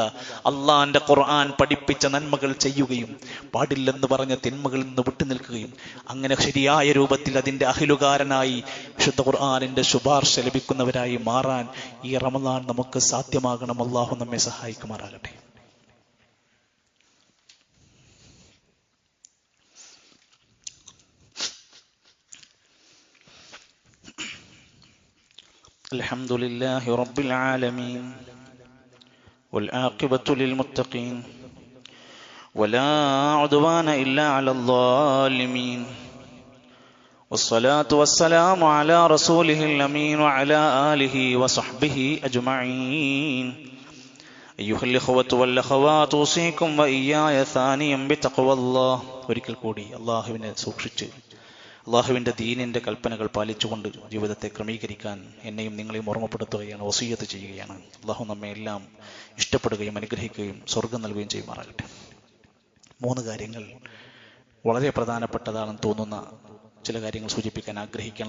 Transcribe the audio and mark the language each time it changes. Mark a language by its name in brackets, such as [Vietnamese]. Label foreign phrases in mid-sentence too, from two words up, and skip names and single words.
[Malayalam] അള്ളാന്റെ ഖുർആൻ പഠിപ്പിച്ച നന്മകൾ ചെയ്യുകയും പാടില്ലെന്ന് പറഞ്ഞ തിന്മകളിൽ നിന്ന് വിട്ടുനിൽക്കുകയും അങ്ങനെ ശരിയായ രൂപത്തിൽ അതിന്റെ അഹിലുകാരനായി വിശുദ്ധ ഖുർആനിന്റെ ശുപാർശ ലഭിക്കുന്നവരായി മാറാൻ ഈ റമദാൻ നമുക്ക് സാധ്യമാകണം. അള്ളാഹു നമ്മെ സഹായിക്കുമാറാകട്ടെ. [Arabic] الحمد لله رب العالمين والعاقبة للمتقين ولا عدوان إلا على الظالمين والصلاة والسلام على رسوله الأمين وعلى آله وصحبه أجمعين. أيها الإخوة والأخوات أوصيكم وإياي ثانيا بتقوى الله. [Malayalam] ഒരിക്കൽ കൂടി അല്ലാഹുവിനെ സൂക്ഷിച്ച് അള്ളാഹുവിന്റെ ദീനിന്റെ കൽപ്പനകൾ പാലിച്ചുകൊണ്ട് ജീവിതത്തെ ക്രമീകരിക്കാൻ എന്നെയും നിങ്ങളെയും ഓർമ്മപ്പെടുത്തുകയാണ്, വസിയ്യത്ത് ചെയ്യുകയാണ്. അള്ളാഹു നമ്മെ എല്ലാം ഇഷ്ടപ്പെടുകയും അനുഗ്രഹിക്കുകയും സ്വർഗം നൽകുകയും ചെയ്യുമാറാകട്ടെ. 3 കാര്യങ്ങൾ വളരെ പ്രധാനപ്പെട്ടതാണെന്ന് തോന്നുന്ന ചില കാര്യങ്ങൾ സൂചിപ്പിക്കാൻ ആഗ്രഹിക്കുകയാണ്.